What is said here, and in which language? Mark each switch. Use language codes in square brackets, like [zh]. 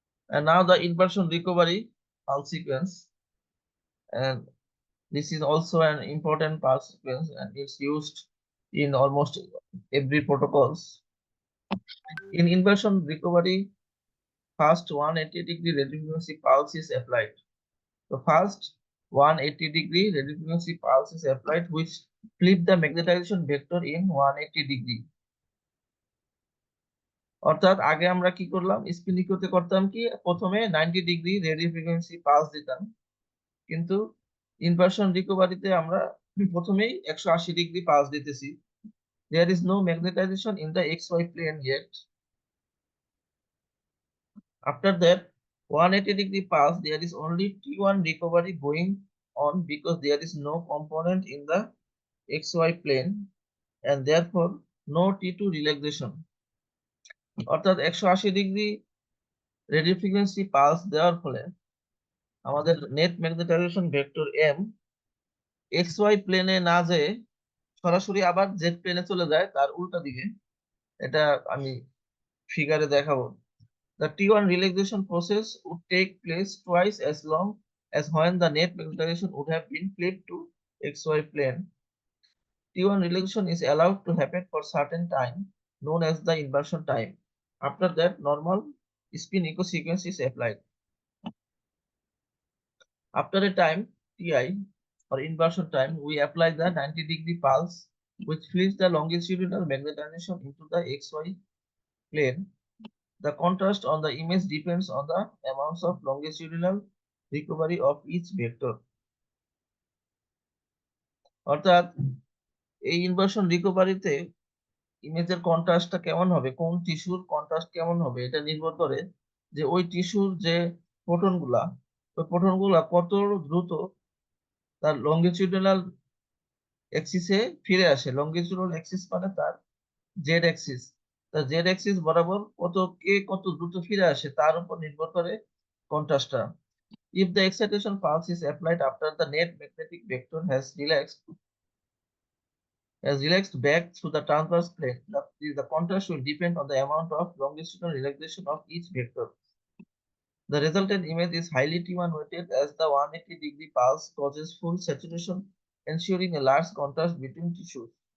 [en] And now the inversion recovery pulse sequence, and this is also an important pulse sequence and it's used in almost every protocols. In inversion recovery, first 180-degree radio frequency pulse is applied. The first 180-degree radio frequency pulse is applied, which flip the magnetization vector in 180 degree. [bn] অর্থাৎ আগে আমরা কি করলাম, spin ইকোতে করতাম কি প্রথমে 90 degree radio frequency pulse দিতাম, কিন্তু ইনভার্সন রিকভারিতে আমরা প্রথমেই 180 ডিগ্রি পালস দিতেছি। [en] There is no magnetization in the XY plane yet. After that 180-degree pulse, there is only T1 recovery going on because there is no component in the XY plane and therefore no T2 relaxation. [bn] অর্থাৎ 180 degree radio frequency pulse দেওয়ার ফলে আমাদের net magnetization vector M x Y প্লেনে না যেয়ে সরাসরি আবার Z প্লেনে চলে যায় তার উল্টা দিকে। এটা আমি ফিগারে দেখাবো। [en] The T1 relaxation process would take place twice as long as when the net magnetization would have been flipped to XY plane. T1 relaxation is allowed to happen for certain time, known as the inversion time. After that, normal spin echo sequence is applied. After a time, Ti or inversion time, we apply the 90-degree pulse, which flips the longitudinal magnetization into the XY plane. The contrast on the image depends on the amounts of longitudinal recovery of each vector. [bn] অর্থাৎ এই inversion রিকভারিতে ইমেজের কন্ট্রাস্টটা কেমন হবে, কোন টিস্যুর contrast কেমন হবে, এটা নির্ভর করে যে ওই টিস্যুর যে প্রোটনগুলা, ওই প্রোটনগুলা কত দ্রুত তার লঙ্গিটিউডিনাল অ্যাক্সিসে ফিরে আসে। লঙ্গিটিউডিনাল অ্যাক্সিস মানে তার জেড অ্যাক্সিস, তার জেড অ্যাক্সিস বরাবর কত দ্রুত ফিরে আসে তার উপর নির্ভর করে কন্ট্রাস্টটা। [en] If the excitation pulse is applied after the net magnetic vector has relaxed, as relaxed back through the transverse plane. The contrast will depend on the amount of longitudinal relaxation of each vector. The resultant image is highly T1 weighted as the 180-degree pulse causes full saturation, ensuring a large contrast between tissues.